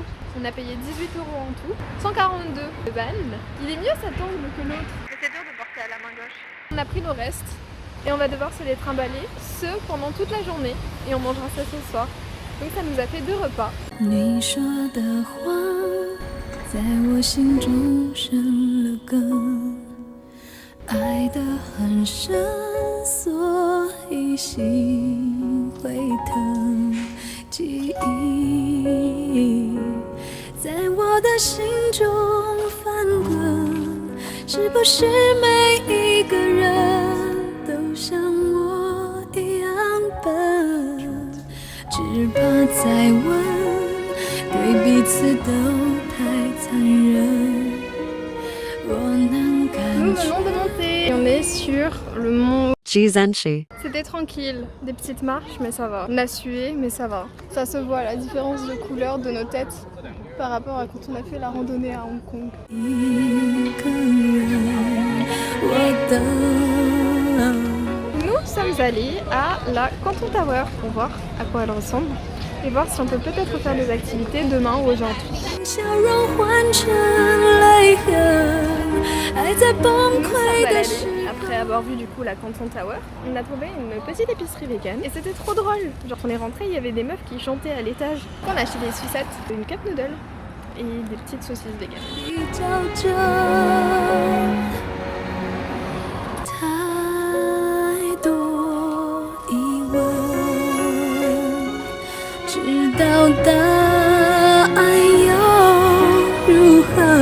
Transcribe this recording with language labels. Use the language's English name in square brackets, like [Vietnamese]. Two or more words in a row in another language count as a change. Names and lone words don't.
[French] On a payé 18 euros en tout, 142 de balles. Il est mieux cet angle que l'autre. Mais c'est dur de porter à la main gauche. On a pris nos restes et on va devoir se les trimballer, ce pendant toute la journée, et on mangera ça ce soir. Donc ça nous a fait 2 repas. [Chinese] 你说的话在我心中生了根，爱得很深，所以心会疼。记忆在我的心中翻滚，是不是每一个人都像我一样笨？只怕再问，对彼此都太残忍。我能 [French] Nous [Chinese] 感觉。 [French] venons de monter et on est sur le mont Jizenshi. C'était tranquille, des petites marches mais ça va. On a sué mais ça va. Ça se voit la différence de couleur de nos têtes par rapport à quand on a fait la randonnée à Hong Kong. [Chinese] 一个人，我等。 [French] Nous sommes allés à la Canton Tower pour voir à quoi elle ressemble et voir si on peut peut-être faire des activités demain ou aujourd'hui. [Chinese] 笑容换成泪痕，爱在崩溃的时候。 [French] Après avoir vu du coup la Canton Tower, on a trouvé une petite épicerie vegan et c'était trop drôle. Genre on est rentré, il y avait des meufs qui chantaient à l'étage. On a acheté des sucettes, une cup noodle et des petites saucisses véganes. [Chinese] 比较着太多疑问，知道答案又如何？